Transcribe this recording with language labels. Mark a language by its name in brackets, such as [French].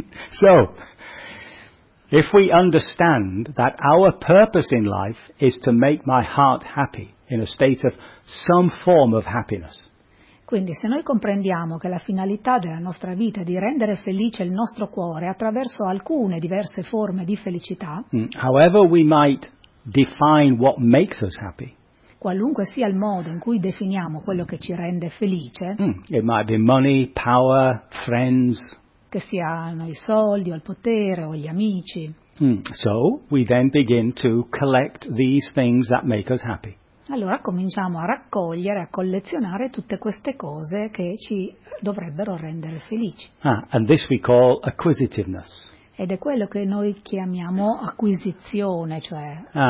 [English] So, if we understand that our purpose in life is to make my heart happy, in a state of some form of happiness. [Italian] Quindi se noi comprendiamo che la finalità della nostra vita è di rendere felice il nostro cuore attraverso alcune diverse forme di felicità, [English] however we might define what makes us happy, [Italian] qualunque sia il modo in cui definiamo quello che ci rende felice, [English] it might be money, power, friends, [Italian] che siano i soldi o il potere o gli amici, [English] so we then begin to collect these things that make us happy. [Italian] Allora cominciamo a raccogliere, a collezionare tutte queste cose che ci dovrebbero rendere felici. [English] And this we call acquisitiveness. [Italian] Ed è quello che noi chiamiamo acquisizione, cioè...